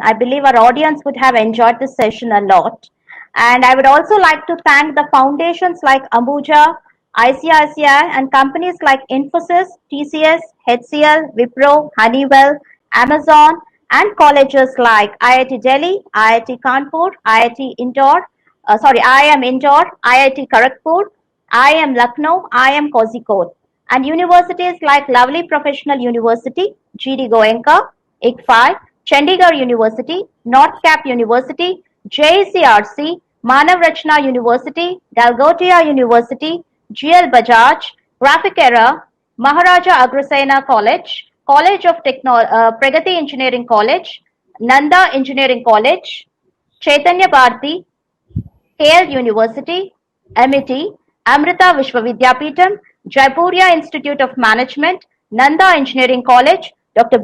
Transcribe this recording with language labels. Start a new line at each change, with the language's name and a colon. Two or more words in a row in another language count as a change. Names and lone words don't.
English: I believe our audience would have enjoyed this session a lot. And I would also like to thank the foundations like Ambuja, ICICI, and companies like Infosys, TCS, HCL, Wipro, Honeywell, Amazon, and colleges like IIT Delhi, IIT Kanpur, IIT Indore, IIM Indore, IIT Kharagpur, IIM Lucknow, IIM Kozhikode, and universities like Lovely Professional University, GD Goenka, ICFI, Chandigarh University, North Cap University, JCRC, Manav Rachna University, Galgotia University, GL Bajaj, Graphic Era, Maharaja Agrasena College, College of Pragati Engineering College, Nanda Engineering College, Chaitanya Bharati, KL University, MET, Amrita Vishwavidyapeetham, Jaipuria Institute of Management, Nanda Engineering College, Dr.